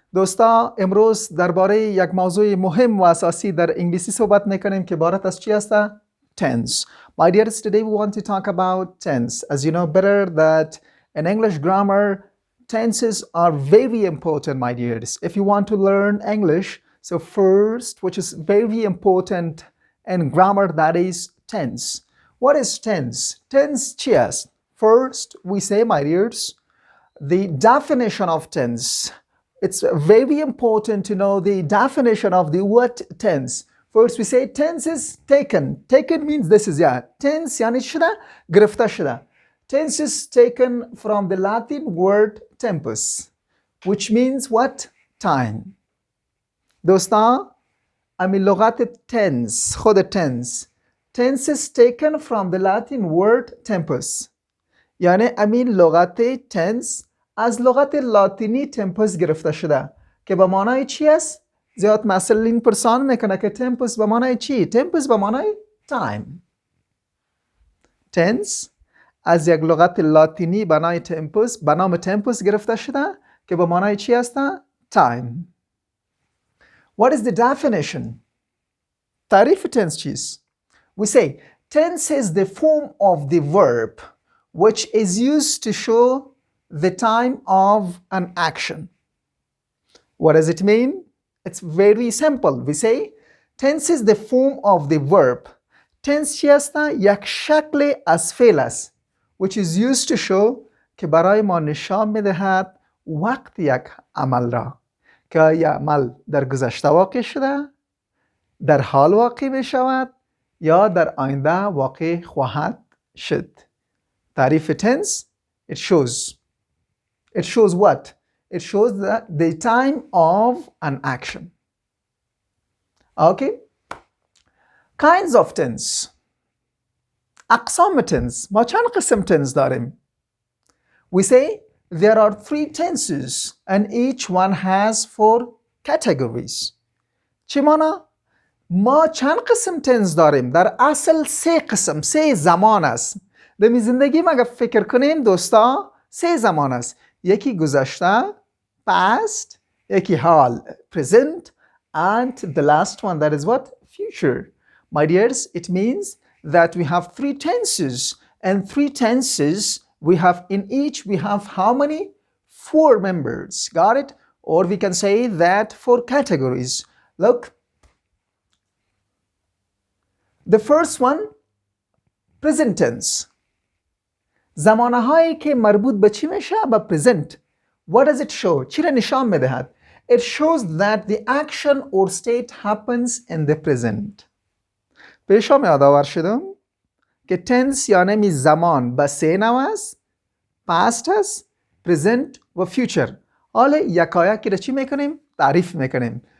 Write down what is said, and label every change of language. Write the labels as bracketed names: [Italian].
[Persian] دوستا امروز درباره یک موضوع مهم و اساسی در انگلیسی صحبت میکنیم که عبارت از چی هست؟ Tense. [English] My dears, today we want to talk about tense. As you know better that in English grammar, tenses are very important, my dears. If you want to learn English, so first, which is very important in grammar, that is tense. What is tense? Tense [Persian] چی است؟ [English] First, we say, my dears, the definition of tense. It's very important to know the definition of the word tense. First, we say tense is taken. Taken means this is, yeah. [Persian] Tense یعنی شده؟ گرفته شده. [English] Tense is taken from the Latin word tempus, which means what? Time. [Persian] دوستان، امی لغت tense، خود tense. [English] Tense is taken from the Latin word tempus. [Persian] یعنی امین لغت تنس از لغت لاتینی تمپوس گرفته شده که به معنای چی است؟ زیاد مسئولین پرسان میکنه که تمپوس به معنای چی؟ تمپوس به معنای تایم. تنس از یک لغت لاتینی به نام تمپوس گرفته شده که به معنای چی است؟ تایم. [English] What is the definition? [Persian] تعریف تنس چیست؟ [English] We say tense is the form of the verb which is used to show the time of an action. What does it mean? It's very simple. We say tense is the form of the verb. [Persian] Tense چی است؟ یک شکل از فعل است [English] which is used to show [Persian] که برای ما نشان میدهد وقت یک عمل را که یک عمل در گذشته واقع شده، در حال واقع می شود یا در آینده واقع خواهد شد. [English] تعریف tense, it shows what? It shows the time of an action. Okay? Kinds of tense. [Persian] اقسام [English] tense. [Persian] ما چند قسم tense داریم؟ [English] We say there are 3 tenses and each one has 4 categories. [Persian] چی مانا؟ ما چند قسم tense داریم؟ در اصل 3 قسم، 3 زمان است. در می زندگی ما اگر فکر کنیم دوستا 3 زمان است. یکی گذشته [English] past، [Persian] یکی حال [English] present and the last one that is what? Future. My dears, it means that we have 3 tenses and 3 tenses we have in each we have how many? 4 members. Got it? Or we can say that 4 categories. Look. The first one, present tense. [Persian] زمانه هایی که مربوط به چی میشه؟ به present. [English] What does it show? [Persian] چی را نشان میدهد؟ [English] It shows that the action or state happens in the present. [Persian] پیشا یادآور شدم که tense یعنی می زمان به 3 نوع است. past است، present و future. حالا یکایکی را چی میکنیم؟ تعریف میکنیم.